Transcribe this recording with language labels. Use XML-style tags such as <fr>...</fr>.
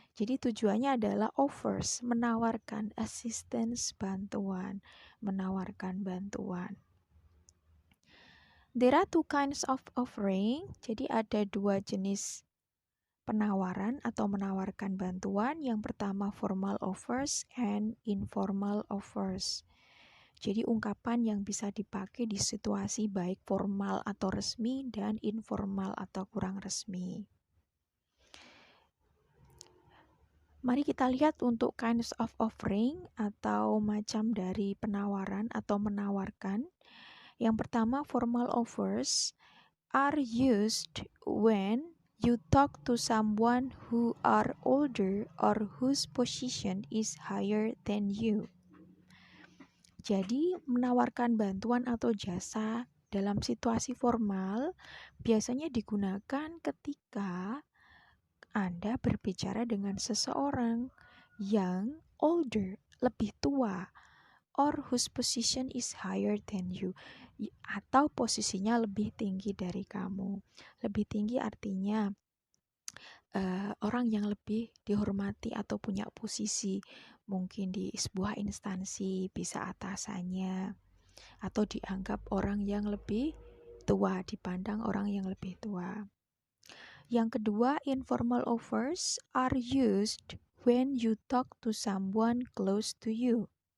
<id>Jadi tujuannya adalah offers, menawarkan assistance, bantuan, menawarkan bantuan.</id> <en>There are two kinds of offering.</en> <id>Jadi ada 2 jenis penawaran atau menawarkan bantuan. Yang pertama</id> <en>formal offers and informal offers.</en> <id>Jadi ungkapan yang bisa dipakai di situasi baik formal atau resmi dan informal atau kurang resmi. Mari kita lihat untuk kinds of offering atau macam dari penawaran atau menawarkan. Yang pertama,</id> <en>formal offers are used when you talk to someone who are older or whose position is higher than you.</en> <id>Jadi, menawarkan bantuan atau jasa dalam situasi formal biasanya digunakan ketika Anda berbicara dengan seseorang yang older, lebih tua,</id> <en>or whose position is higher than you,</en> <id>atau posisinya lebih tinggi dari kamu. Lebih tinggi artinya orang yang lebih dihormati atau punya posisi, mungkin di sebuah instansi, bisa atasannya, atau dianggap orang yang lebih tua, dipandang orang yang lebih tua. Yang kedua,</id> <en>informal offers are used when you talk to someone close to you.</en>